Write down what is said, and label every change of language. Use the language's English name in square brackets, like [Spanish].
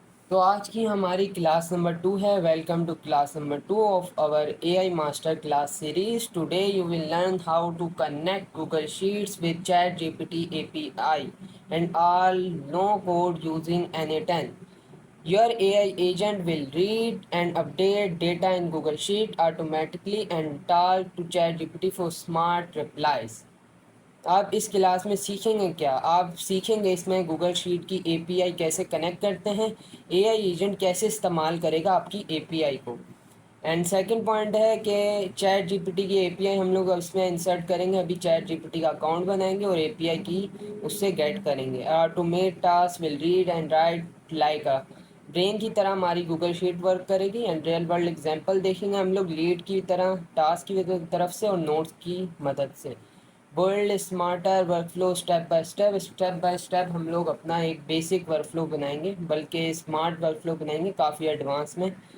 [Urdu] تو آج کی ہماری کلاس نمبر 2 ہے۔ [English] Welcome to class number 2 of our AI master class series. Today you will learn how to connect Google Sheets with ChatGPT API and all no code using NA10. Your AI agent will read and update data in Google Sheet automatically and talk to ChatGPT for smart replies. [Urdu] آپ اس class میں سیکھیں گے کیا؟ آپ سیکھیں گے اس میں Google sheet کی API کیسے کنیکٹ کرتے ہیں، AI ایجنٹ کیسے استعمال کرے گا آپ کی API کو، اینڈ سیکنڈ پوائنٹ ہے کہ ChatGPT کی API ہم لوگ اس میں انسرٹ کریں گے۔ ابھی ChatGPT کا اکاؤنٹ بنائیں گے اور API کی اس سے گیٹ کریں گے۔ [English] automate task will read and write like a brain [Urdu] کی طرح ہماری گوگل شیٹ ورک کرے گی، [English] and real world example [Urdu] دیکھیں گے ہم لوگ لیڈ کی طرح، ٹاسک کی طرف سے اور نوٹس کی مدد سے۔ [English] build smarter workflow step by step [Urdu] ہم لوگ اپنا ایک بیسک ورک فلو بنائیں گے، بلکہ اسمارٹ ورک فلو بنائیں گے کافی ایڈوانس میں۔